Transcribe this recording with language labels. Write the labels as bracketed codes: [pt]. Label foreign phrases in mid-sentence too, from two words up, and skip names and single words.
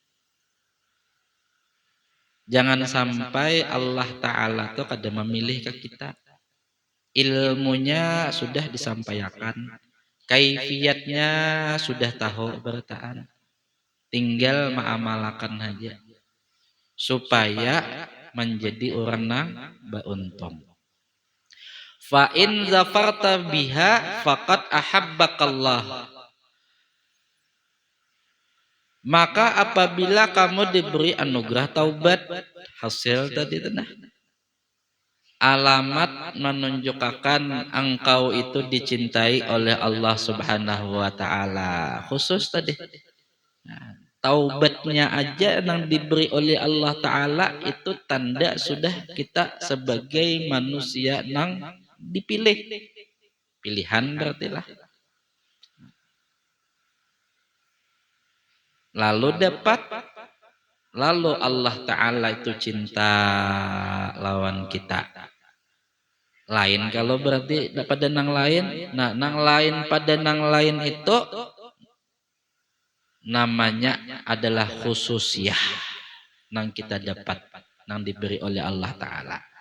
[bjn] Jangan sampai Allah Ta'ala tuh kada memilih ke kita. Ilmunya sudah disampaikan, kaifiatnya sudah tahu bertaan, tinggal mengamalkan aja supaya menjadi orang nang beruntung. [ar] فإن ظفرت بها فقد أحبك الله. [bjn] Maka apabila kamu diberi anugerah taubat, hasil tadi tenah. alamat menunjukkan engkau itu dicintai oleh Allah [ar] سبحانه وتعالى. [bjn] Khusus tadi. Nah, taubatnya aja yang diberi oleh Allah taala itu tanda sudah kita sebagai manusia yang dipilih. Pilihan berarti lah. Lalu Allah taala itu cinta lawan kita. Lain kalau berarti pada nang lain. Nah, nang lain pada nang lain itu namanya adalah khususiyah nang kita dapat, nang diberi oleh Allah taala.